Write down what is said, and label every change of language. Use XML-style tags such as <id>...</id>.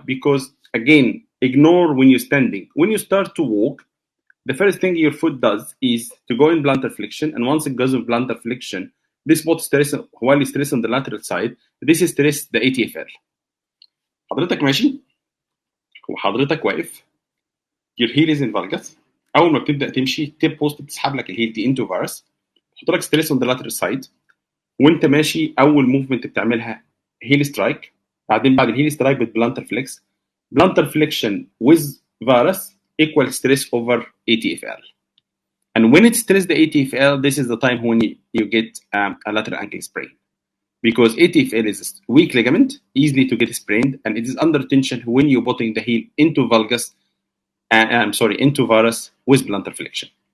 <en>Because again, ignore when you're standing. When you start to walk, the first thing your foot does is to go in plantar flexion, and once it goes in plantar flexion, this puts stress while you stress on the lateral side. This is stress the ATFL.</en> <ar>حضرتك ماشي وحضرتك واقف،</ar> <en>your heel is in valgus.</en> <ar>اول ما بتبدا تمشي تيب بوست بتسحب لك الهيل دي انتو فارس، تحط لك ستريس</ar> <en>on the lateral side،</en> <ar>وانت ماشي اول موفمنت بتعملها هيل سترايك، بعدين بعد الهيل سترايك بتبلانتر فليكس.</ar> <en>Plantar flexion with varus equal stress over ATFL. And when it stress the ATFL, this is the time when you get a lateral ankle sprain. Because ATFL is a weak ligament, easily to get sprained, and it is under tension when you're putting the heel into valgus, into varus with plantar flexion.</en>